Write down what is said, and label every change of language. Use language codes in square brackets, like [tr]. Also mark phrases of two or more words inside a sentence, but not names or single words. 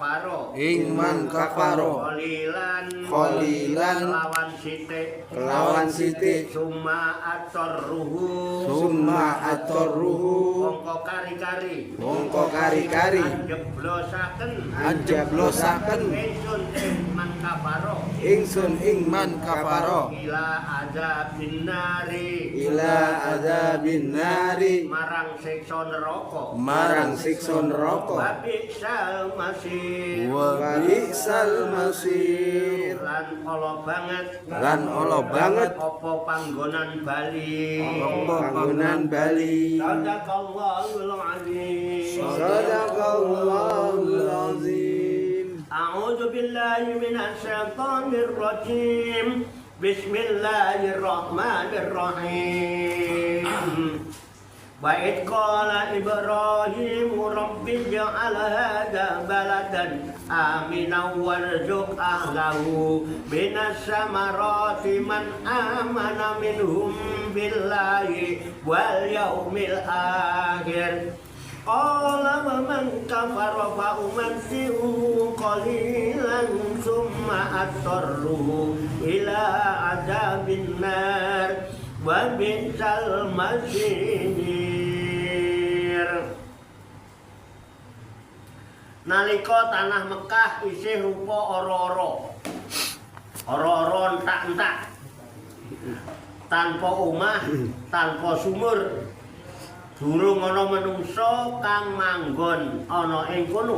[ar] كفر قليلا [jv] lawan sithik [ar] ثم أضطره [jv] mongko kari-kari anjablosaken ingsun ing [ar] من كفر إلى عذاب النار [jv] marang siksa siksa neraka marang siksa neraka [ar] وبئس المصير وبئس المصير [jv] lan ala banget apa panggonan bali [ar] صدق الله العظيم أعوذ بالله من الشيطان الرجيم بسم الله الرحمن الرحيم وإذ قال إبراهيم رب اجعل هذا بلدا آمنا وارزق أهله من الثمرات من آمن منهم بالله واليوم الآخر قال ومن كفر فأمتعه قليلا ثم أضطره إلى عذاب النار وبئس المصير. [jv] Nalika tanah Mekah isih rupa ora-ora. Ora-ora entak-entak. Tanpa omah, tanpa sumur. Durung ana manungsa kang manggon ana ing kono.